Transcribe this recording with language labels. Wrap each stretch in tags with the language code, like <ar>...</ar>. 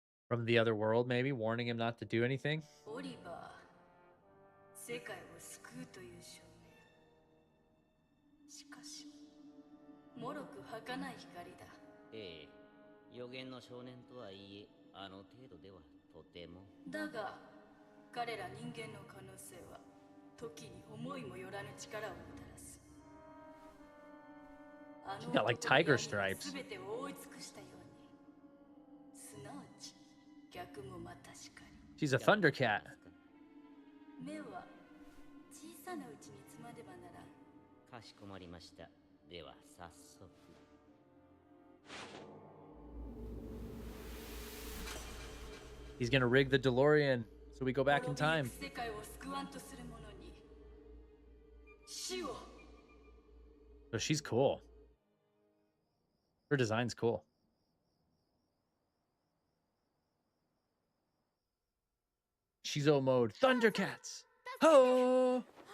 <en>From the other world, maybe, warning him not to do anything?</en> <ja>オリバー、世界を救うという証明。しかし、もろく儚い光だ。ええ、予言の少年とはいえ、あの程度ではとても。だが、彼ら人間の可能性は、時に思いもよらぬ力をもたらす。あの</ja> <en>She got like tiger stripes.</en> <ja>全てを覆い尽くしたように。すなわち、逆もまたしかり。</ja> <en>She's a Thundercat.</en> <ja>目は小さなうちにつまでばならん。かしこまりました。では早速。</ja> <en>He's gonna rig the DeLorean so we go back in time.</en> <ja>世界を救わんとする者に死を。</ja> <en>So she's cool. Her design's cool. Shizo mode. Thundercats! Ho!</en>